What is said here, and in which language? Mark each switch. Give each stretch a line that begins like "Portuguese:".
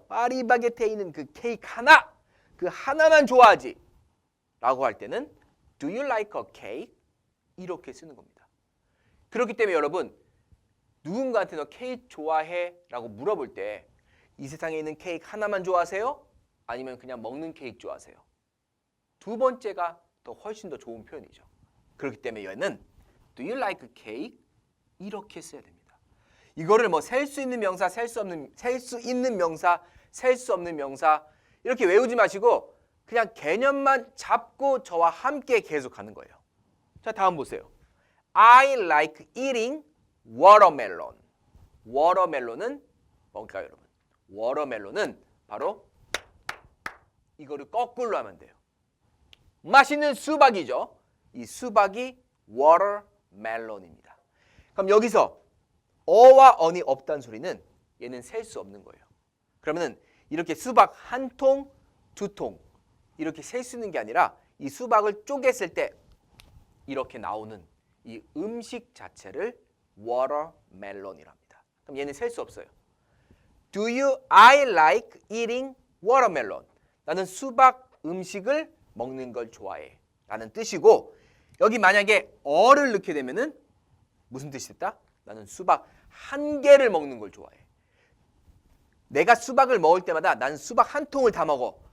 Korean: 파리 바게트에 있는 그 케이크 하나 그 하나만 좋아하지 라고 할 때는
English: Do you like a cake?
Korean: 이렇게 쓰는 겁니다. 그렇기 때문에 여러분 누군가한테 너 케이크 좋아해? 라고 물어볼 때 이 세상에 있는 케이크 하나만 좋아하세요? 아니면 그냥 먹는 케이크 좋아하세요? 두 번째가 더 훨씬 더 좋은 표현이죠. 그렇기 때문에 얘는
English: Do you like cake?
Korean: 이렇게 써야 됩니다. 이거를 뭐 셀 수 있는 명사, 셀 수 있는 명사, 셀 수 없는 명사 이렇게 외우지 마시고 그냥 개념만 잡고 저와 함께 계속하는 거예요. 자, 다음 보세요.
English: I like eating
Korean: 워터멜론. 워터멜론은 뭘까요, 여러분? 워터멜론은 바로 이거를 거꾸로 하면 돼요. 맛있는 수박이죠. 이 수박이 워터멜론입니다. 그럼 여기서 어와 언이 없다는 소리는 얘는 셀 수 없는 거예요. 그러면은 이렇게 수박 한 통, 두 통 이렇게 셀 수 있는 게 아니라 이 수박을 쪼갰을 때 이렇게 나오는 이 음식 자체를 워터멜론이라 합니다. 그럼 얘는 셀 수 없어요.
English: I like eating watermelon.
Korean: 나는 수박 음식을 먹는 걸 좋아해. 라는 뜻이고 여기 만약에 어를 넣게 되면은 무슨 뜻이 됐다? 나는 수박 한 개를 먹는 걸 좋아해. 내가 수박을 먹을 때마다 나는 수박 한 통을 다 먹어.